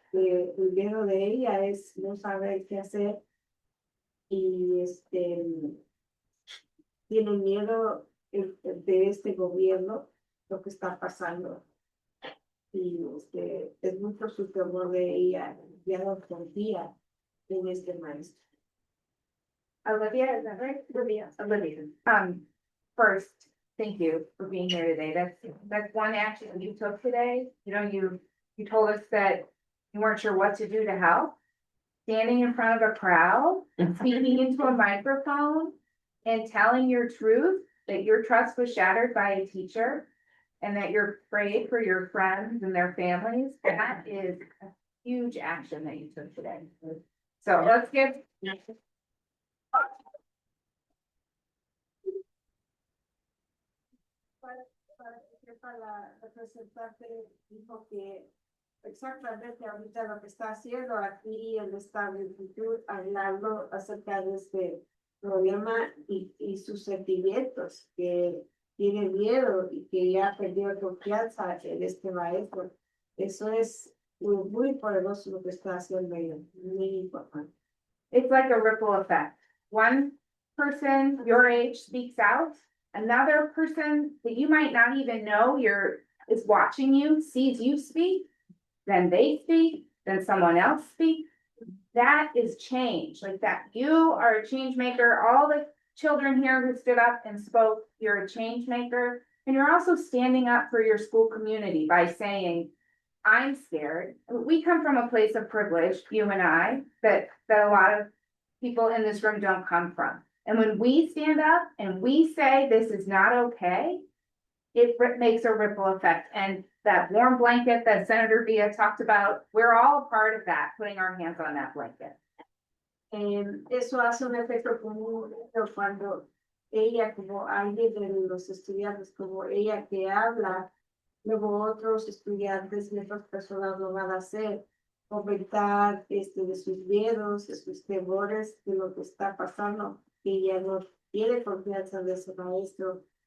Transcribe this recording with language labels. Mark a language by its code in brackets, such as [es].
[es] El miedo de ella es no saber qué hacer y tiene miedo de este gobierno, lo que está pasando. Y es mucho su temor de ella, ya no confía en este maestro. [en] Olivia, is that right? Olivia. First, thank you for being here today. That's one action you took today. You know, you told us that you weren't sure what to do to help. Standing in front of a crowd, speaking into a microphone, and telling your truth, that your trust was shattered by a teacher, and that you're afraid for your friends and their families. That is a huge action that you took today. So let's give. [es] Para la representante dijo que exactamente ahorita lo que está haciendo aquí el estado de actitud, hablando acerca de este problema y sus sentimientos, que tiene miedo y que ya perdió confianza en este maestro. Eso es muy poderoso lo que está haciendo ella, muy importante. [en] It's like a ripple effect. One person your age speaks out, another person that you might not even know is watching you, sees you speak, then they speak, then someone else speaks. That is change. Like that, you are a change maker. All the children here who stood up and spoke, you're a change maker. And you're also standing up for your school community by saying, I'm scared. We come from a place of privilege, you and I, that a lot of people in this room don't come from. And when we stand up and we say this is not okay, it makes a ripple effect. And that warm blanket that Senator Villa talked about, we're all a part of that, putting our hands on that blanket. [es] Eso hace un efecto común cuando ella, como alguien de los estudiantes, como ella que habla, luego otros estudiantes y otras personas lo van a hacer, comentar de sus miedos, de sus temores, de lo que está pasando, y ella no tiene confianza de su maestro.